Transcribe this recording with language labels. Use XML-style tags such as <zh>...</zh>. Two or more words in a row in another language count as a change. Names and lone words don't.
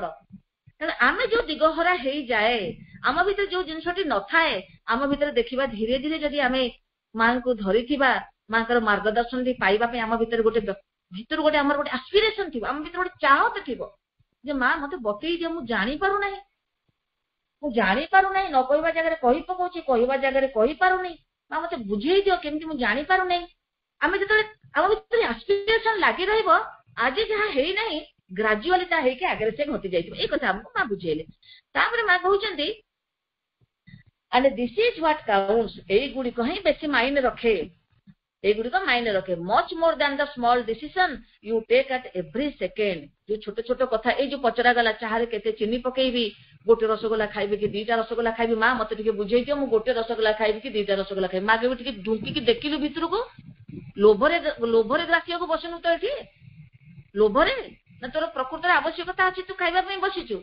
<or>ତେଣୁ ଆମେ ଯୋଉ ଦିଗହରା ହେଇଯାଏ ଆମ ଭିତରେ ଯୋଉ ଜିନିଷଟି ନଥାଏ ଆମ ଭିତରେ ଦେଖିବା ଧୀରେ ଧୀରେ ଯଦି ଆମେ ମାଙ୍କୁ ଧରିଥିବା ମାଙ୍କର ମାର୍ଗଦର୍ଶନ ପାଇବା ପାଇଁ ଆମ ଭିତରେ ଭିତରୁ ଗୋଟେ ଆମର ଗୋଟେ ଆସ୍ପିରେସନ ଥିବ, ଆମ ଭିତରେ ଗୋଟେ ଚାହତ ଥିବ ଯେ ମା ମତେ ବତେଇ ଦିଅ, ମୁଁ ଜାଣିପାରୁନାହିଁ ନ କହିବା ଜାଗାରେ କହି ପକଉଛି, କହିବା ଜାଗାରେ କହିପାରୁନି, ମା ମତେ ବୁଝେଇ ଦିଅ କେମିତି ମୁଁ ଜାଣିପାରୁନାହିଁ। ଆମେ ଯେତେବେଳେ ଆମ ଭିତରେ ଆସ୍ପିରେସନ ଲାଗି ରହିବ ଆଜି ଯାହା ହେଇନାହିଁ ଗ୍ରାଜୁଆଲି ତା ହେଇକି ଆଗରେ ସେ ଘଟି ଯାଇଥିବ। ଏଇ କଥା ଆମକୁ ମା ବୁଝେଇଲେ। ତାପରେ ମା କହୁଛନ୍ତି</or> <en>and this is what counts,</en> <or>ଏଇଗୁଡିକ ହିଁ ବେଶୀ ମାଇନେ ରଖେ, ଏଇଗୁଡିକ ମାଇନେ ରଖେ</or> <en>much more than the small decision you take at every second।</en> <or>ଯୋଉ ଛୋଟ ଛୋଟ କଥା, ଏଇ ଯୋଉ ପଚରା ଗଲା ଚାହାରେ କେତେ ଚିନି ପକେଇବି, ଗୋଟେ ରସଗୋଲା ଖାଇବି କି 2ଟା ରସଗୋଲା ଖାଇବି, ମା ମତେ ଟିକେ ବୁଝେଇ ଦିଅ ମୁଁ ଗୋଟେ ରସଗୋଲା ଖାଇବି କି 2ଟା ରସଗୋଲା ଖାଇବି। ମା କେବେ ଟିକେ ଢୁଙ୍କିକି ଦେଖିଲୁ ଭିତରକୁ? ଲୋଭରେ ଗ୍ରାସିବାକୁ ବସିନୁ ତ ଏଠି, ଲୋଭରେ ନା ତୋର ପ୍ରକୃତରେ ଆବଶ୍ୟକତା ଅଛି ତୁ ଖାଇବା ପାଇଁ ବସିଛୁ?</or>